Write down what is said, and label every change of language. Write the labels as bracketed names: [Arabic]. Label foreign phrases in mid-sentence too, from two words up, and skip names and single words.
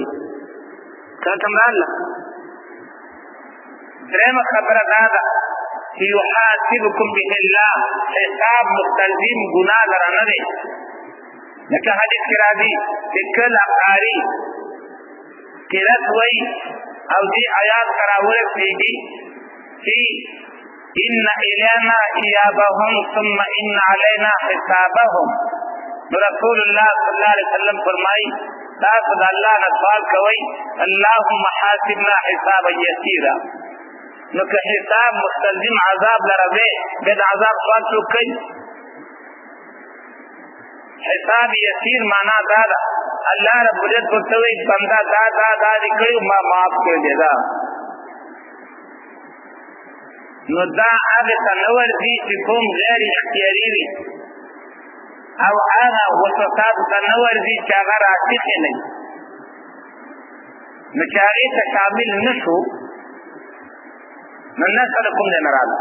[Pashto] کله راغله درېمه خبره دا ده چې [Arabic] یحاسبکم به الله، [Pashto] حساب مستلزم ګناه لره نه دی. لکه حدیث کې راځي چې کله قاري قرات وایي او دې آیات سره ورسېږي چې [Arabic] ان الینا ایابهم ثم ان علینا حسابهم، [Pashto] نو رسول الله [Arabic] صلی الله علیه وسلم [Pashto] فرمایي تاسو د الله نه سوال کوئ [Arabic] اللهم حاسبنا حسابا یسیرا. [Pashto] نو که حساب مستلزم عذاب لره دی بیا د عذاب سوال څوک کوي؟ [Arabic] حساب یسیر [Pashto] معنا دا ده [Arabic] الله رب العزت [Pashto] ورته وایي بنده دا دا دا دې کړي ما معاف کړی دی. دا نو دا هغه ته نه ورځي چې کوم غیر اختیاري وي او هغه وسوساتو ته نه ورځي چې هغه راسخې نه وي، نو چې هغې ته شامل نه شو نو نسل کوم دی نه راځه.